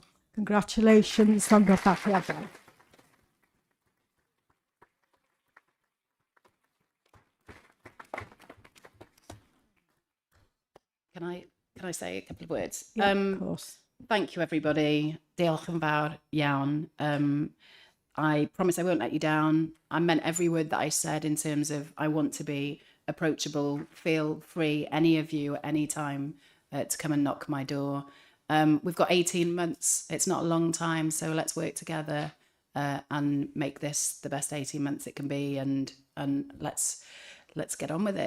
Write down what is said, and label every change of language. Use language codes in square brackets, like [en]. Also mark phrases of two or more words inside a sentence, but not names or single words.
[en] Congratulations, Cyngor. Can I say a couple of words? Yeah, of course. Thank you, everybody. [cy] Diolch yn fawr iawn. [en] I promise I won't let you down. I meant every word that I said in terms of I want to be approachable. Feel free, any of you, at any time, to come and knock my door. We've got 18 months. It's not a long time, so let's work together and make this the best 18 months it can be, and let's get on with it.